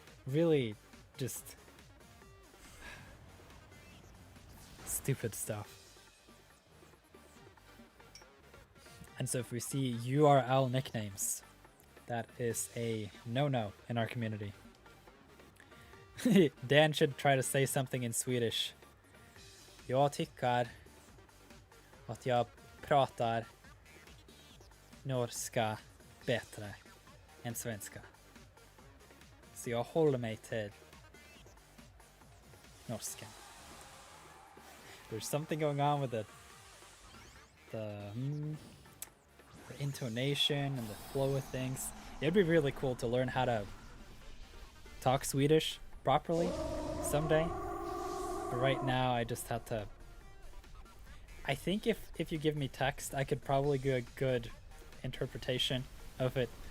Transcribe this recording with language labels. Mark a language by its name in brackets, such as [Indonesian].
[English] Really just stupid stuff. And so if we see URL nicknames, that is a no-no in our community. Dan should try to say something in Swedish. [Swedish] Jag tycker att jag pratar norska bättre än svenska. Så jag håller mig till norska. [English] There's something going on with the intonation and the flow of things. It'd be really cool to learn how to talk Swedish properly someday. But right now I just have to... I think if you give me text, I could probably do a good interpretation of it.